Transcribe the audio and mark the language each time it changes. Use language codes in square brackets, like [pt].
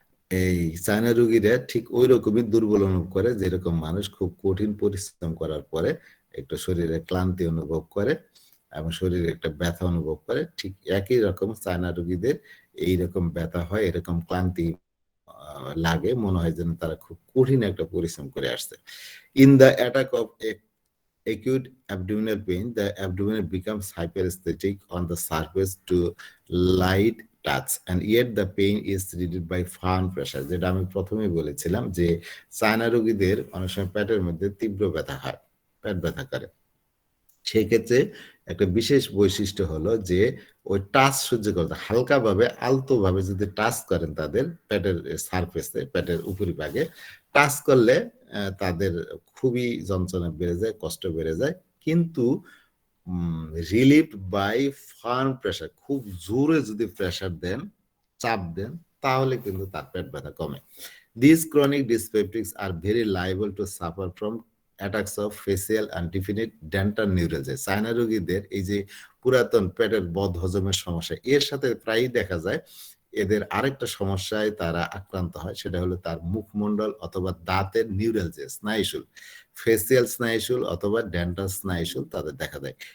[bn] এই চায়না রোগীরা ঠিক ওই রকমই দুর্বল অনুভব করে, যেরকম মানুষ খুব কঠিন পরিশ্রম করার পরে একটু শরীরে ক্লান্তি অনুভব করে এবং শরীরে একটা ব্যথা অনুভব করে, ঠিক একই রকম চায়না রোগীদের এইরকম ব্যথা হয়, এরকম ক্লান্তি লাগে, মনে হয় যেন তারা খুব কঠিন একটা পরিশ্রম করে আসছে। [en] In the attack of acute abdominal pain, the abdomen becomes hyperesthetic on the surface to light touch, and yet the pain is treated by firm pressure. [bn] যেটা আমি প্রথমেই বলেছিলাম যে চায়না রোগীদের অনেক সময় পেটের মধ্যে তীব্র ব্যথা হয়, পেট ব্যথা করে। সেক্ষেত্রে একটা বিশেষ বৈশিষ্ট্য হলো যে ওই টাচ সহ্য করতে হালকাভাবে আলতোভাবে যদি টাচ করেন তাদের পেটের সারফেসে, পেটের উপরিভাগে টাচ করলে তাদের খুবই যন্ত্রণা বেড়ে যায়, কষ্ট বেড়ে যায়। কিন্তু রিলিভ বাই ফার্ম প্রেশার, খুব জোরে যদি প্রেশার দেন, চাপ দেন, তাহলে কিন্তু তার পেট ব্যথা কমে। [en] These chronic dyspeptics are very liable to suffer from attacks of facial and definite dental neuralgia. [bn] China রোগীদের এই যে পুরাতন পেটের বদ হজমের সমস্যা, এর সাথে প্রায়ই দেখা যায় এদের আরেকটা সমস্যায় তারা আক্রান্ত হয়, সেটা হলো তার মুখমণ্ডল অথবা দাঁতের নিউরালজিয়া, স্নায়ুশুল, ফেসিয়াল স্নায়ুশুল অথবা ডেন্টাল স্নায়ুশুল তাদের দেখা দেয়।